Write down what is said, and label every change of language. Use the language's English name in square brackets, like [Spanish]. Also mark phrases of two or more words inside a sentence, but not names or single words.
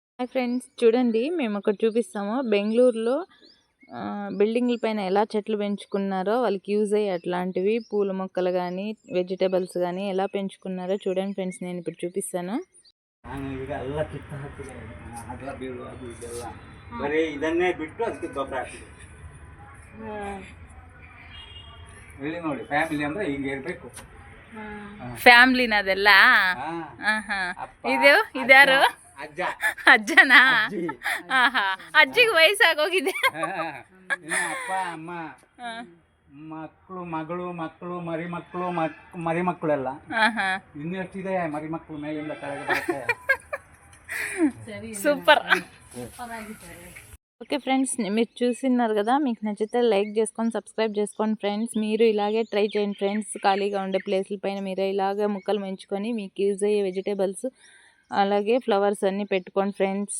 [Telugu] హాయ్ ఫ్రెండ్స్, చూడండి మేము ఒకటి చూపిస్తాము. బెంగళూరులో బిల్డింగ్ల పైన ఎలా చెట్లు పెంచుకున్నారో వాళ్ళకి యూజ్ అయ్యే అట్లాంటివి పూల మొక్కలు కానీ వెజిటేబుల్స్ కానీ ఎలా పెంచుకున్నారో చూడండి ఫ్రెండ్స్. నేను ఇప్పుడు చూపిస్తాను. [Kannada] ಇದನ್ನೇ ಬಿಟ್ಟು ಅದಕ್ಕೆ ಗೊಬ್ಬರ ಹಾಕಿದೆ. ಇಲ್ಲಿ ನೋಡಿ, ಫ್ಯಾಮಿಲಿ ಅಂದ್ರೆ ಹಿಂಗೆ ಇರಬೇಕು. ಫ್ಯಾಮಿಲಿನ ಅದೆಲ್ಲ. ಇದು ಇದ್ಯಾರು? ಅಜ್ಜ. ಅಜ್ಜನಾ? ಅಜ್ಜಿಗೆ ವಯಸ್ಸಾಗೋಗಿದೆ. ಅಪ್ಪ ಅಮ್ಮ ಮಕ್ಕಳು ಮಗಳು ಮಕ್ಕಳು ಮರಿ ಮಕ್ಕಳೆಲ್ಲ ಇನ್ನು ಎಷ್ಟಿದೆ ಮರಿ ಮಕ್ಕಳು ಮೇಲಿಂದ ಕೆಳಗೆ ಬರುತ್ತೆ. [Telugu] సూపర్. ఓకే ఫ్రెండ్స్, మీరు చూస్తున్నారు కదా, మీకు నచ్చితే లైక్ చేసుకొని సబ్స్క్రైబ్ చేసుకోండి ఫ్రెండ్స్. మీరు ఇలాగే ట్రై చేయండి ఫ్రెండ్స్. ఖాళీగా ఉండే ప్లేస్ల పైన మీరు ఇలాగే మొక్కలు పెంచుకొని మీకు యూజ్ అయ్యే వెజిటేబుల్స్ అలాగే ఫ్లవర్స్ అన్నీ పెట్టుకోండి ఫ్రెండ్స్.